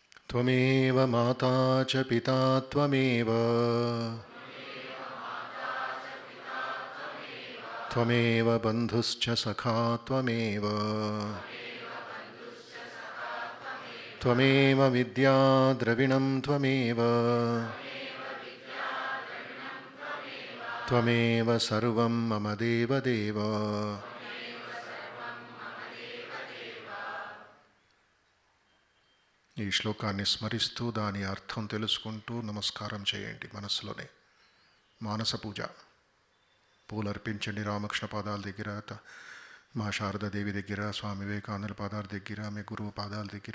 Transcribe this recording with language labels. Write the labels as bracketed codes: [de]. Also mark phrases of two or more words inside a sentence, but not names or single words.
[sa] त्वमेव माता च पिता त्वमेव त्वमेव बन्धुश्च सखा त्वमेव त्वमेव विद्या द्रविणं त्वमेव त्वमेव सर्वं मम देवदेव [te] ఈ శ్లోకాన్ని స్మరిస్తూ దాని అర్థం తెలుసుకుంటూ నమస్కారం చేయండి మనస్సులోనే. మానస పూజ. పూలు అర్పించండి రామకృష్ణ పాదాల దగ్గర, మా శారదాదేవి దగ్గర, స్వామి వివేకానంద పాదాల దగ్గర, మీ గురువు పాదాల దగ్గర.